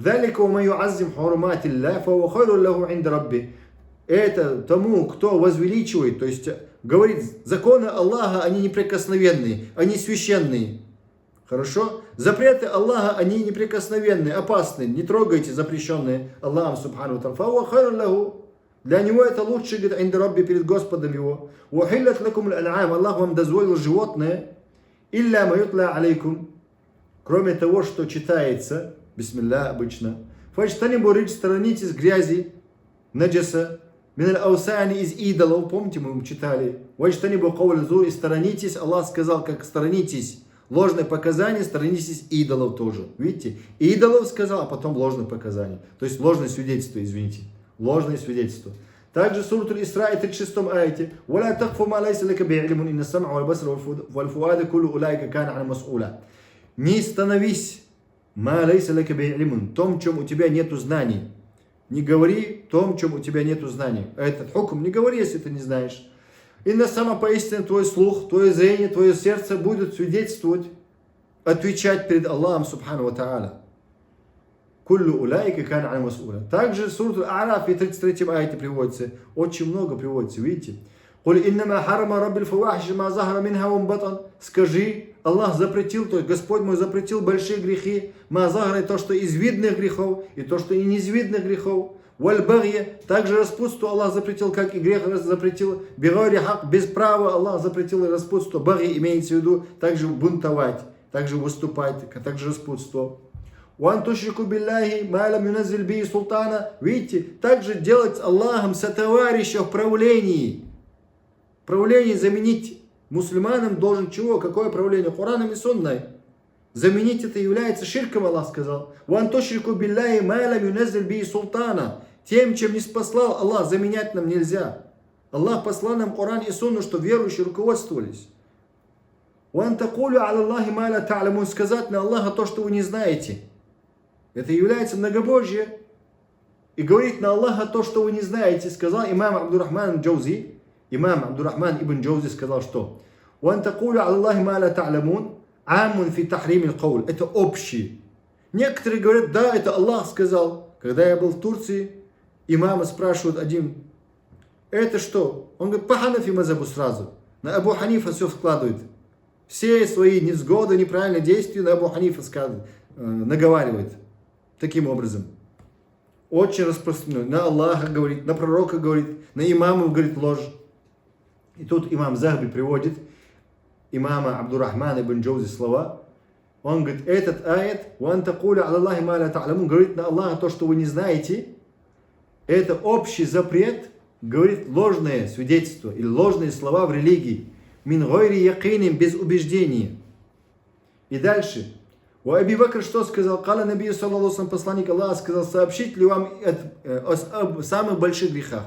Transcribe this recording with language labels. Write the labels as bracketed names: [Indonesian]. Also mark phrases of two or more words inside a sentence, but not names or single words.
[Russian] Это тому, кто возвеличивает, то есть говорит, законы Аллаха, они неприкосновенные, они священные. Хорошо? Запреты Аллаха, они неприкосновенные, опасные. Не трогайте запрещенные Аллахом [Arabic] سبحانه و. [Russian] Для него это лучше, говорит, [Arabic] عند ربي, [Russian] перед Господом его. Аллах вам дозволил животное, [Arabic] إلا ما يتلى عليكم, [Russian] кроме того, что читается, бисмилля обычно. [Arabic] فاجتنبوا الرجس, [Russian] сторонитесь грязи, наджаса, [Arabic] من الأوثان, [Russian] из идолов, помните, мы читали. [Arabic] واجتنبوا قول الزور, [Russian] и сторонитесь, Аллах сказал, как сторонитесь. Ложное показание, сторонитесь идолов тоже. Видите? Идолов сказал, а потом ложное показание. То есть ложное свидетельство, извините. Ложное свидетельство. Также сурат Исра, 36 аяте. [Arabic] وَلَا تَقْفُ مَا لَيْسَ لَكَ بِعِلْمٌ إِنَّ السَّمْعَ وَالْبَصَرَ وَالْفُؤَادَ كُلُّ أُولَٰئِكَ كَانَ عَنْهُ مَسْئُولًا. [Russian] Не становись [Arabic] مَا لَيْسَ لَكَ بِعِلْمٌ, [Russian] том, чем у тебя нету знаний. Не говори том, чем у тебя нету знаний. Этот хукм не говори, если ты не знаешь. И на самом поистине твой слух, твое зрение, твое сердце будут свидетельствовать, отвечать перед Аллахом [Arabic] سبحانه وتعالى. كل أولئك كان عنه مسؤولا. [Russian] Также сурат Аль-А'раф в 33 аяте приводится. Очень много приводится, видите. [Arabic] قل إنما حرم ربي الفواحش ما ظهر منها وبطن. [Russian] Скажи, Аллах запретил, то есть Господь мой запретил большие грехи, [Arabic] ما ظهر, [Russian] то, что из видных грехов, и то, что не из видных грехов. Валь-багья, также распутство Аллах запретил, как и грех запретил. [Arabic] بغير الحق, [Russian] без права Аллах запретил распутство. Багья имеется в виду также бунтовать, также выступать, также распутство. [Arabic] وأن تشركوا بالله ما لم ينزل به سلطانا. [Russian] Видите, также делать Аллахом сотоварища в правлении. Правление заменить мусульманам должен чего? Какое правление? Кораном и сунной. Заменить это является ширком, Аллах сказал. [Arabic] وأن تشركوا بالله ما لم ينزل به سلطانا. [Russian] Тем, чем не спаслал Аллах, заменять нам нельзя. Аллах послал нам Коран и Сунну, что верующие руководствовались. [Arabic] «وأن تقولوا على الله ما لا تعلمون», [Russian] сказать на Аллаха то, что вы не знаете. Это является многобожие. И говорить на Аллаха то, что вы не знаете, сказал имам Абдуррахман Джаузи. Имам Абдуррахман ибн Джаузи сказал, что [Arabic] «وأن تقولوا على الله ما لا تعلمون عام في تحريم القول». [Russian] Это общий. Некоторые говорят, да, это Аллах сказал. Когда я был в Турции, имама спрашивают один, это что? Он говорит, по Ханафи мазхабу сразу. На Абу Ханифа все складывает. Все свои невзгоды, неправильные действия на Абу Ханифа наговаривает. Таким образом. Очень распространено. На Аллаха говорит, на пророка говорит, на имамов говорит ложь. И тут имам Захби приводит имама Абдуррахмана ибн Джаузи слова. Он говорит, этот аят, [Arabic] «وأن تقولوا على الله ما لا تعلمون», [Russian] говорит на Аллаха то, что вы не знаете. Это общий запрет, говорит ложное свидетельство или ложные слова в религии. [Arabic] من غير يقين, [Russian] без убеждения. И дальше. У Аби Бакр что сказал? [Arabic] قال النبي صلى الله عليه, [Russian] посланник Аллаха сказал, сообщить ли вам о самых больших грехах?